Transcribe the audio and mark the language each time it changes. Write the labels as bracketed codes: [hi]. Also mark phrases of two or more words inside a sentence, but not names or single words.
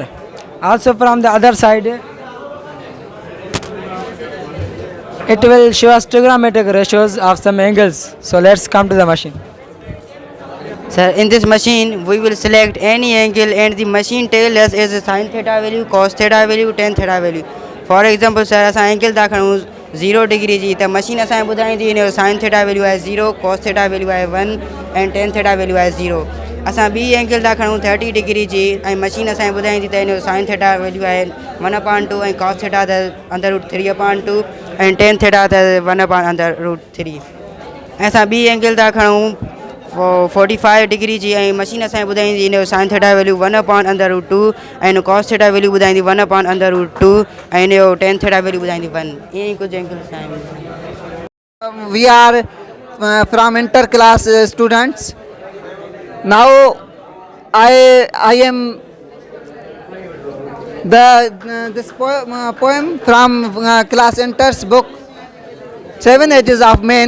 [en] Also from the other side, it will show us trigonometric ratios of some angles. So let's come to the machine. Sir, in this machine, we will select any angle and the machine tells us is a sin theta value, cos theta value, tan theta value. For example, sir, [sd] असां angle था खणूं 0 डिग्री जी, त मशीन असां ॿुधाईंदी इन जो [en] sin theta value [sd] आहे 0, [en] cos theta value [sd] आहे 1 [en] and tan theta value [sd] आहे 0. असां ॿी एंगल था खणूं 30 डिग्री जी ऐं मशीन असां ॿुधाईंदी त इन जो [en] sin theta value [sd] आहे 1/2 ऐं [en] cos theta [sd] त √3/2 [en] and tan theta [sd] त 1/√3. ऐं असां ॿी एंगल था खणूं 45 डिग्री जी ऐं मशीन असां ॿुधाईंदी इन जो [en] sin theta value [sd] 1/√2 ऐं इन [en] cos theta value [sd] ॿुधाईंदी 1/√2 ऐं इन जो [en] tan theta value [sd] ॿुधाईंदी 1. ईअं ई कुझु एंगल असां [en] We are from inter-class students. Now I am this poem from class Inter's book, 7 Ages of Men.